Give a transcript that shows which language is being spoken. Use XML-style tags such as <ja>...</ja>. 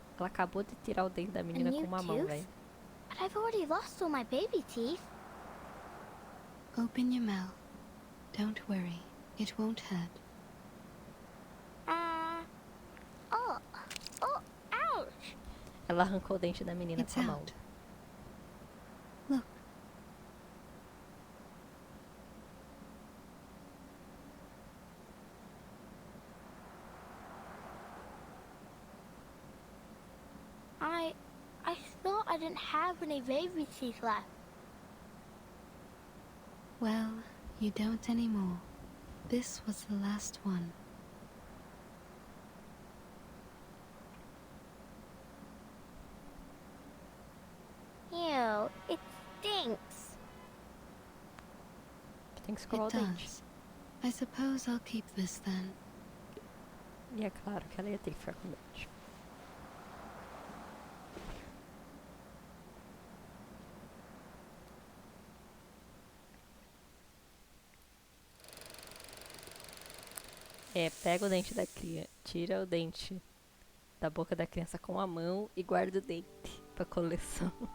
<pt>Ela acabou de tirar o dente da menina com uma mão, velho.</pt> <en>But I've already lost all my baby teeth. Open your mouth. Don't worry. It won't hurt. Ouch!</en> <pt>Ela arrancou o dente da menina com a mão.</pt> <en>Look. I thought I didn't have any baby teeth left. Well, you don't anymore. This was the last one. Ew, it stinks.</en> <pt>Tem que escovar</pt> <en>It</en> <pt>o dente.</pt> <en>does. I suppose I'll keep this then.</en> <pt>E é claro que ela ia ter que ficar com o dente. É, pega o dente da criança, tira o dente da boca da criança com a mão e guarda o dente pra coleção.</pt>